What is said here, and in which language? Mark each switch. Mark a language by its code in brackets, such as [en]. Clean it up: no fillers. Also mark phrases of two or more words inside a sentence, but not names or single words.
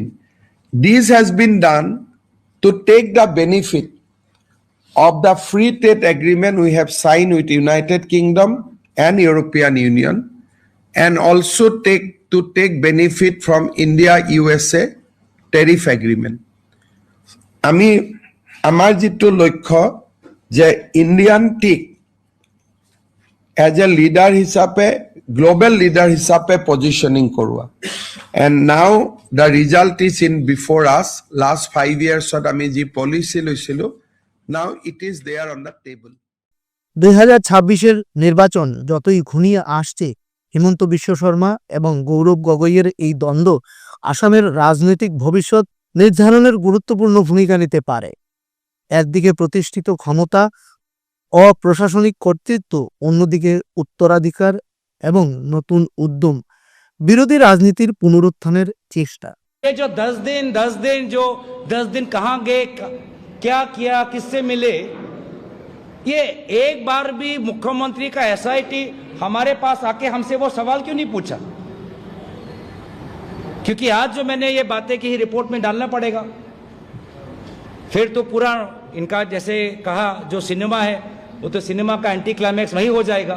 [en] This has been done to take the benefit of the free trade agreement we have signed with United Kingdom and European Union, and also to take benefit from India-USA tariff agreement. [as] আমাৰ যিটো লক্ষ্য যে [en] Indian tick as a leader [as] হিচাপে, [en] global leader [as] হিচাপে পজিশ্যনিং কৰোৱা। [en] And now the result is in before us. last 5 years [as] আমি যি পলিচি লৈছিলোঁ, [en] Now it is there on the table. [bn] 2026-এর নির্বাচন যতই ঘনিয়ে আসছে, হিমন্ত বিশ্ব শর্মা এবং গৌরব গগৈয়ের এই দ্বন্দ্ব আসামের রাজনৈতিক ভবিষ্যৎ নির্ধারণের গুরুত্বপূর্ণ ভূমিকা নিতে পারে। একদিকে প্রতিষ্ঠিত ক্ষমতা, অপ্রশাসনিক কর্তৃত্ব, অন্যদিকে উত্তরাধিকার এবং নতুন উদ্যম, বিরোধী রাজনীতির পুনরুত্থানের চেষ্টা। [hi] ये जो 10 दिन कहाँ गए, क्या किया, किससे मिले, ये एक बार भी मुख्यमंत्री का एसआईटी हमारे पास आके हमसे वो सवाल क्यों नहीं पूछा? क्योंकि आज जो मैंने ये बातें की रिपोर्ट में डालना पड़ेगा, फिर तो पूरा इनका जैसे कहा जो सिनेमा है वो तो सिनेमा का एंटी क्लाइमैक्स वही हो जाएगा।